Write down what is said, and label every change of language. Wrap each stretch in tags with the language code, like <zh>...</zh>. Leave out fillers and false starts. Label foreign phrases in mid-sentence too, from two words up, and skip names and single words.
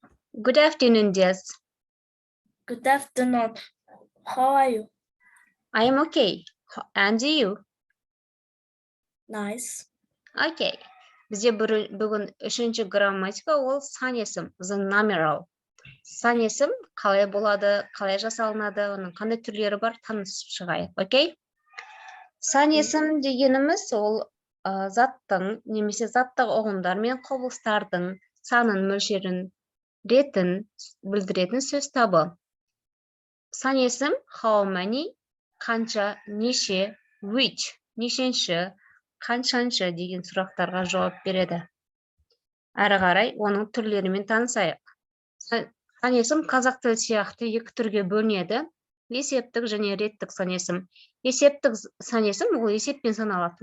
<en>Good afternoon, Jess. Good afternoon. How are you? I am okay. And you? Nice.</en> <kk>Okay. Бізде бүгін үшінші грамматика, ол сан есім,</kk> <en>the numeral.</en> <kk>Сан есім қалай болады, қалай жасалынады, оның қандай түрлері бар, танысып шығайық, окей? Сан есім дегеніміз ол заттың, немесе заттық ұғымдар мен құбылыстардың санын, мөлшерін, ретін білдіретін сөз табы. Сан есім</kk> <en>how many,</en> <kk>қанша, неше, which, нешенші, қаншаншы деген сұрақтарға жауап береді. Әрі қарай оның түрлерімен танысайық. Сан есім қазақ тілі сияқты екі түрге бөлінеді. Есептік және реттік сан есім. Есептік сан есім ол есеппен саналады.</kk>